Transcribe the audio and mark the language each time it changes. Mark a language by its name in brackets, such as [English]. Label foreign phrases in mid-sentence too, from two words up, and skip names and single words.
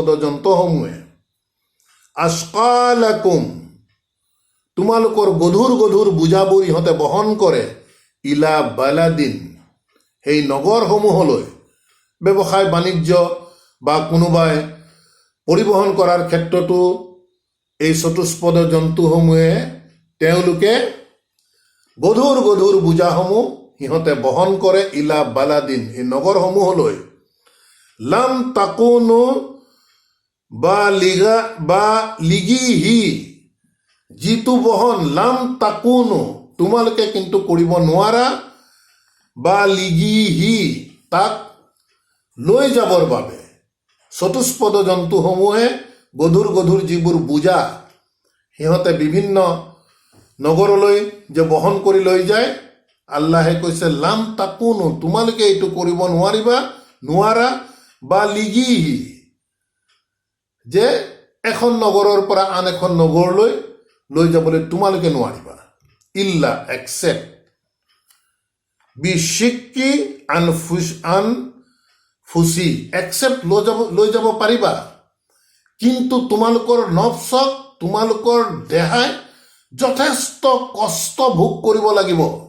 [Assamese] জন্তুসমূহে, আশকালাকুম তোমালোকৰ গধুৰ গধুৰ বোজাবোৰ ইহঁতে বহন কৰে, [Arabic] إلى بلد [Assamese] সেই নগৰসমূহলৈ, ব্যৱসায় বাণিজ্য বা কোনোবাই পৰিবহণ কৰাৰ ক্ষেত্ৰতো এই চতুষ্পদ জন্তুসমূহে তেওঁলোকে গধুৰ গধুৰ বোজাসমূহ সিহঁতে বহন কৰে, [Arabic] إلى بلد [Assamese] এই নগৰসমূহলৈ, [Arabic] لم تكونوا بالغيه [Assamese] যিটো বহন, [Arabic] لم تكونوا [Assamese] তোমালোকে কিন্তু কৰিব নোৱাৰা, [Arabic] بالغيه [Assamese] তাক লৈ যাবৰ বাবে। চতুষ্পদ জন্তুসমূহে গধুৰ গধুৰ যিবোৰ বোজা সিহঁতে বিভিন্ন নগৰলৈ যে বহন কৰি লৈ যায়, আল্লাহে কৈছে [Arabic] لم تكونوا [Assamese] তোমালোকে এইটো কৰিব নোৱাৰা, [Arabic] بالغيه [Assamese] যে এখন নগৰৰ পৰা আন এখন নগৰলৈ লৈ যাবলৈ তোমালোকে নোৱাৰিবা, ইল্লা এক্সেপ্ট [Arabic] بشق الأنفس [Assamese] এক্সেপ্ট লৈ যাব পাৰিবা, কিন্তু তোমালোকৰ নফচক, তোমালোকৰ দেহাই যথেষ্ট কষ্ট ভোগ কৰিব লাগিব।